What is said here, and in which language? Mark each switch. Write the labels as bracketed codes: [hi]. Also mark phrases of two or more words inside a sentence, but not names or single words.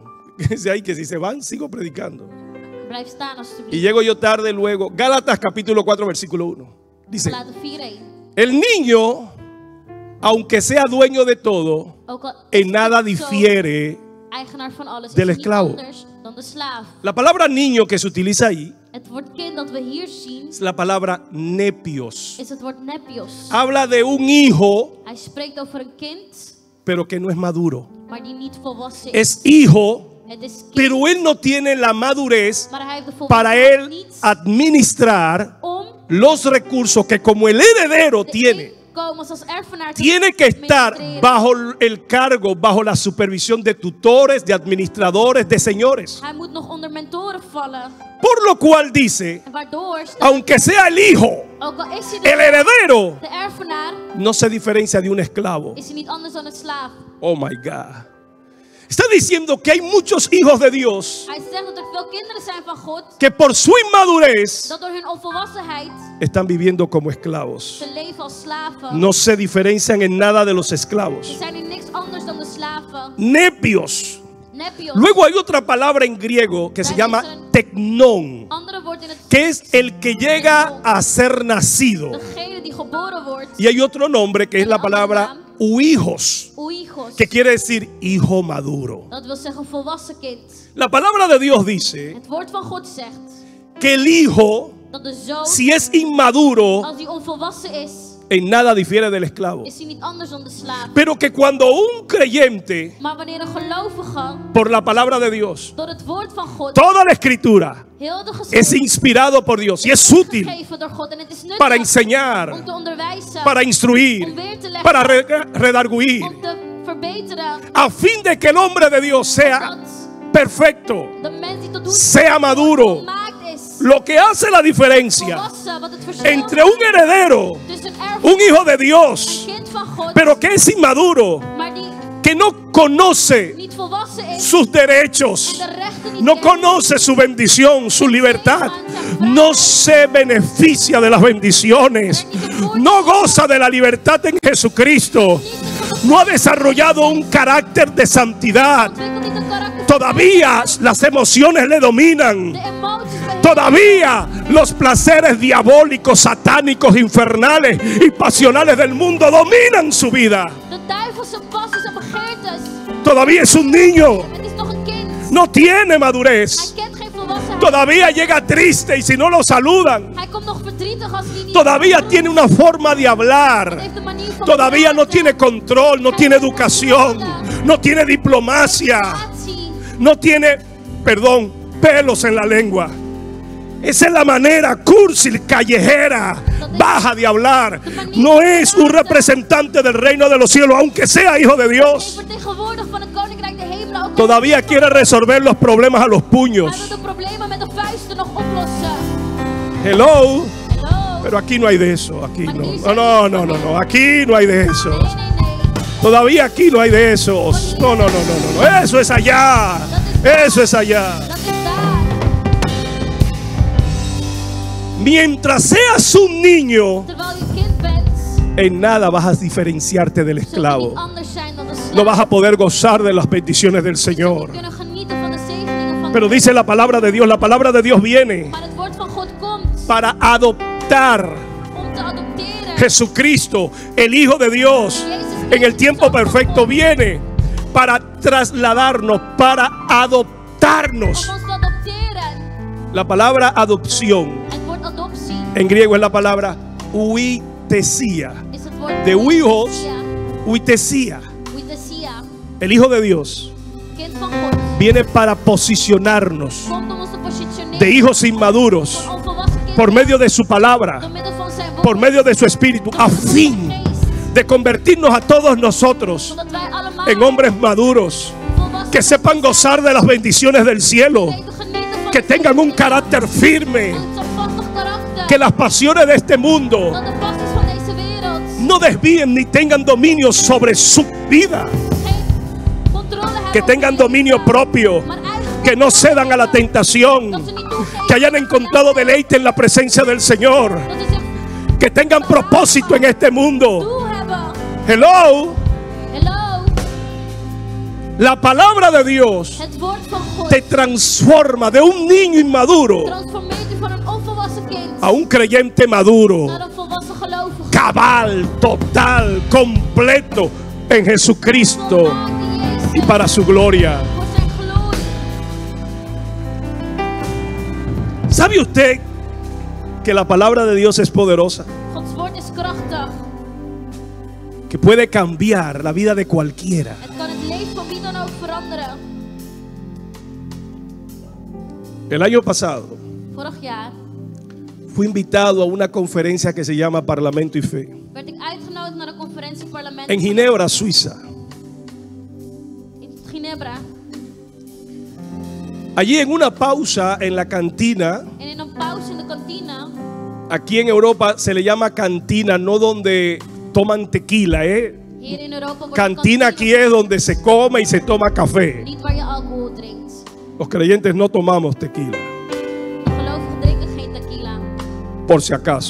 [es] Dice ahí que si se van, sigo predicando. [nl] Blijf staan alsjeblieft. [es] Y llego yo tarde luego. Gálatas capítulo 4 versículo 1. Dice, [nl] Galaten 4, 1. [es] el niño, aunque sea dueño de todo, [nl] Ook al [es] en nada [nl] is de zoon [es] difiere. [nl] eigenaar van alles, [es] del [nl] is hij niet [es] esclavo. [nl] anders dan de slaaf. [es] La palabra niño que se utiliza ahí [nl] Het woord kind dat we hier zien [es] es la palabra nepios. [nl] is het woord nepios. [es] Habla de un hijo, [nl] Hij spreekt over een kind, [es] pero que no es maduro. [nl] maar die niet volwassen is. [es] Es hijo, [nl] Het is kind, [es] pero él no tiene la madurez [nl] maar hij heeft de [es] para [nl] volwassenheid [es] él [nl] niet [es] administrar [nl] om [es] los recursos que como el heredero [nl] de [es] tiene. [nl] inkomens als erfenaar te [es] Tiene que estar [nl] administreren. [es] bajo el cargo, bajo la supervisión de tutores, de administradores, de señores. [nl] Hij moet nog onder mentoren vallen. [es] Por lo cual dice, [nl] En waardoor, [es] aunque sea el hijo, [nl] ook al is hij [es] el [nl] de [es] heredero, [nl] erfenaar, [es] no se diferencia de un esclavo. [nl] is hij niet anders dan een slaaf. [en] Oh my God. [es] Está diciendo que hay muchos hijos de Dios [nl] Hij zegt dat er veel kinderen zijn van God, [es] que por su inmadurez [nl] dat door hun onvolwassenheid [es] están viviendo como esclavos. [nl] ze leven als slaven. [es] No se diferencian en nada de los [nl] Ze [es] esclavos. [nl] zijn in niks anders dan de slaven. [es] Nepios. [nl] Nepios. [es] Luego hay otra palabra en griego que se llama teknon, [nl] Andere woord in het [es] que es el que llega a ser nacido. [nl] degene die geboren wordt. [es] Y hay otro nombre que es la palabra huijos, [nl] Oeigos. [es] que quiere decir hijo maduro. [nl] Dat wil zeggen volwassen kind. [es] La palabra de Dios dice [nl] Het woord van God zegt [es] que el hijo, [nl] dat de zoon, [es] si es inmaduro, [nl] als hij onvolwassen is, [es] en nada difiere del esclavo. [nl] is hij niet anders dan de slaaf. [es] Pero que cuando un creyente, [nl] Maar wanneer een gelovige [es] por la palabra de Dios, [nl] door het woord van God, [es] toda la escritura [nl] heel de [es] es [nl] geschrift [es] inspirado por Dios y es útil [nl] gegeven door God en het is nuttig [es] para enseñar, [nl] om te onderwijzen, [es] para instruir, [nl] om weer te leggen, [es] para redarguir, [nl] om te verbeteren, [es] a fin de que el hombre de Dios sea [nl] dat [es] perfecto, [nl] de mens die tot doet [es] sea maduro. [nl] volmaakt is, [es] Lo que hace la diferencia [nl] volwassen, wat het verschil [es] entre un heredero, [nl] tussen erfenis, [es] un hijo de Dios, [nl] kind van God, [es] pero que es inmaduro, [nl] maar die [es] que no conoce [nl] niet volwassen is [es] sus derechos, [nl] en de rechten niet [es] no [nl] kent, [es] conoce su bendición, su libertad, no se beneficia de las bendiciones, no goza de la libertad en Jesucristo, no ha desarrollado un carácter de santidad, [nl] ontwikkelt niet een karakter, [es] todavía las emociones le dominan, [nl] de emoties bij [es] todavía los placeres diabólicos, satánicos, infernales y pasionales del mundo dominan su vida. [nl] de duivelse passies en begeertes. [es] Todavía es un niño, [nl] Het is nog een kind. [es] no tiene [nl] Hij [es] madurez. [nl] kent geen volwassenheid. [es] Todavía llega triste y si no lo saludan, [nl] Hij komt nog verdrietig als hij niet [es] todavía tiene una forma de hablar, [nl] heeft de manier van [es] todavía no [nl] praten, [es] tiene control, no tiene educación, no tiene diplomacia, [nl] relatie. [es] no tiene, perdón, pelos en la lengua. Esa es la manera cursi, callejera, baja de hablar. No es un representante del reino de los cielos, aunque sea hijo de [nl] Een [es] Dios. [nl] vertegenwoordiger van het koninkrijk der hemelen. Ook al [es] Todavía quiere resolver los problemas a los [nl] hij [es] puños. [nl] wil de problemen met de vuisten nog oplossen. [en] Hello. [nl] Hallo. [es] Pero aquí no hay de eso, aquí no, aquí no hay de eso. [nl] Nee, nee, nee. [es] Todavía aquí no hay de esos. No, eso es allá, eso es allá. [nl] Dat is daar. [es] Mientras seas un niño, [nl] Terwijl je kind bent, [es] en nada vas a diferenciarte del [nl] zul je [es] esclavo. [nl] niet anders zijn dan de slaaf. [es] No vas a poder gozar de las bendiciones del [nl] Zul je [es] Señor. [nl] kunnen genieten van de zegeningen van [es] Pero [nl] de [es] dice la palabra de Dios viene [nl] Maar het woord van God komt [es] para adoptar [nl] om te adopteren. [es] Jesucristo, el Hijo de Dios, en el tiempo perfecto viene para trasladarnos, para adoptarnos. [nl] Om ons te adopteren. [es] La palabra adopción [nl] Het woord adoptie [es] en griego es la palabra huitesia. [nl] is het woord [es] De huijos, [nl] huitesia. huitesia. [es] Huitesia. El Hijo de Dios [nl] Kind van God. [es] viene para posicionarnos [nl] Komt om ons te positioneren. [es] de hijos inmaduros [nl] Van onvolwassen kinderen. [es] por medio de su palabra, [nl] Door middel van zijn woord. [es] por medio de su espíritu, a fin de convertirnos a todos nosotros [nl] Zodat wij allemaal [es] en hombres maduros, [nl] volwassen [es] que sepan gozar de las bendiciones del cielo, [nl] weten genieten van [es] que [nl] de [es] tengan un [nl] zegen. [es] carácter firme, [nl] Een standvastig karakter. [es] que las pasiones de este mundo [nl] Dat de passies van deze wereld [es] no desvíen ni tengan dominio sobre su vida, [nl] geen controle hebben [es] que [nl] over [es] tengan [nl] je [es] dominio [nl] leven, [es] propio, [nl] maar eigen [es] que no cedan a la tentación, [nl] Dat ze niet toegeven. [es] que hayan encontrado deleite en la presencia del Señor, [nl] Dat ze zich [es] que tengan propósito en este mundo. [nl] doel hebben. [en] Hello, Hello. [es] la palabra de Dios [nl] Het woord van God [es] te transforma de un niño inmaduro [nl] transformeert u van een onvolwassen kind [es] a un creyente maduro, [nl] naar een volwassen gelovige. [es] cabal, total, completo en Jesucristo [nl] Volmaakt in Jezus. [es] y para su gloria. [nl] Voor zijn glorie. [es] ¿Sabe usted que la palabra de Dios es poderosa? [nl] Gods woord is krachtig. [es] Que puede cambiar la vida de cualquiera. [nl] Het kan het leven van wie dan ook veranderen. [es] El año pasado [nl] Vorig jaar [es] fui invitado a una conferencia que se llama Parlamento y Fe [nl] werd ik uitgenodigd naar de conferentie parlement [es] en Ginebra, Suiza. [nl] in Ginebra. [es] Allí en una pausa en la cantina, [nl] En in een pauze in de kantine, [es] aquí en Europa se le llama cantina, no donde toman tequila, [nl] hier in Europa wordt [es] Cantina [nl] de [es] aquí es donde se come y se toma café. [nl] niet waar je alcohol drinkt. [es] Los creyentes no tomamos tequila, [nl] De gelovigen drinken geen tequila, [es] por si acaso.